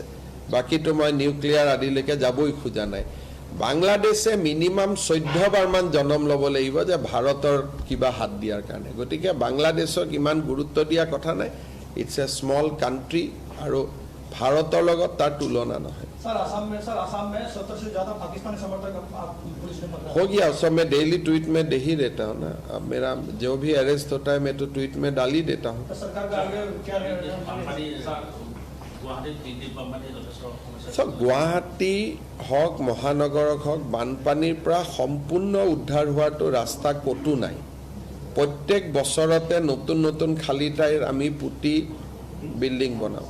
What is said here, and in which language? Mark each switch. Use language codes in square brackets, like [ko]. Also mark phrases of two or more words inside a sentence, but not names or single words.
[as] বাকীতো মই নিউক্লিয়াৰ আদিলৈকে যাবই খোজা নাই। বাংলাদেশে মিনিমাম 14 বাৰমান জনম ল'ব লাগিব যে ভাৰতৰ কিবা হাত দিয়াৰ কাৰণে। গতিকে বাংলাদেশক ইমান গুৰুত্ব দিয়া কথা নাই। [en] it's a small country [as] আৰু ভাৰতৰ লগত তাৰ তুলনা নহয়। [hi] सर आसाम में 70 से ज्यादा पाकिस्तानी समर्थक आप पुलिस ने पकड़ा। हो गया, उस सब मैं [en] daily tweet [hi] में दे ही देता हूँ ना। अब मेरा जो भी अरेस्ट होता है मैं तो ट्वीट में डाल ही देता हूँ। तो सरकार का आगे क्या [as] বানপানী গুৱাহাটীত দিল্লীত বানপানী যথেষ্ট সমস্যা চব গুৱাহাটী হওক মহানগৰক হওক বানপানীৰ পৰা সম্পূৰ্ণ উদ্ধাৰ হোৱাটো ৰাস্তা ক'তো নাই। প্ৰত্যেক বছৰতে নতুন নতুন খালী ঠাইৰ আমি পুতি বিল্ডিং বনাওঁ।